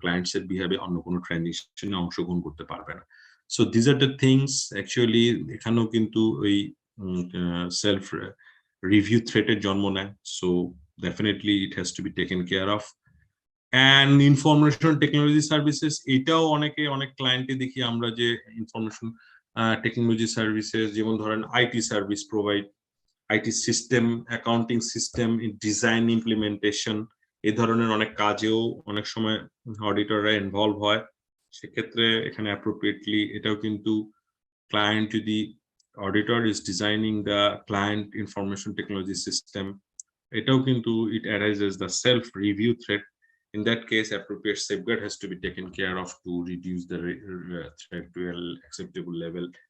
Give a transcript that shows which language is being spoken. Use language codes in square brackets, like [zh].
[bn] Clients এর behalf অন্য কোনো transaction এ অংশগ্রহণ করতে পারবে না। [en] So these are the things actually [bn] এখানেও কিন্তু ওই [en] self review threat [bn] এর জন্ম নেয়। [en] So definitely it has to be taken care of. And information technology services, [bn] এটাও অনেক ক্লায়েন্টে দেখি আমরা যে ইনফরমেশন টেকনোলজি সার্ভিসেস যেমন ধরেন IT service provide, IT system, accounting system, design, implementation, এই ধরনের অনেক কাজেও অনেক সময় অডিটররা ইনভলভ হয়। সেক্ষেত্রে এখানে অ্যাপ্রোপ্রিয়েটলি এটাও কিন্তু ক্লায়েন্ট যদি auditor is designing the client information technology system, এটাও কিন্তু ইট arises the self review threat. [en] In that case, appropriate safeguard has to be taken care of to reduce the threat to an acceptable level.